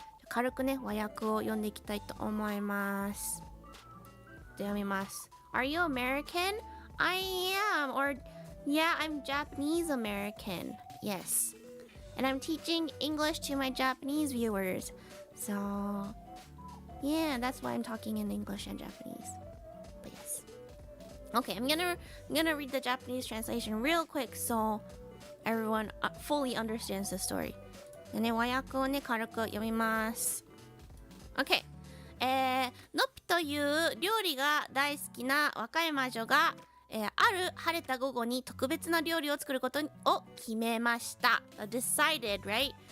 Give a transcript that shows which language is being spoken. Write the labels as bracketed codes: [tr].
[ja] 軽くね、和訳を読んでいきたいと思います。読みます。 [en] Are you American? I am. Or, yeah, I'm Japanese American. Yes. And I'm teaching English to my Japanese viewers. So, yeah, that's why I'm talking in English and Japanese. But yes. Okay, I'm gonna read the Japanese translation real quick so everyone fully understands the story. [ja] でね、和訳をね、軽く読みます。 [en] Okay. [ja] のっぴという料理が大好きな若い魔女が、ある晴れた午後に特別な料理を作ることを決めました。 [en] Decided, right?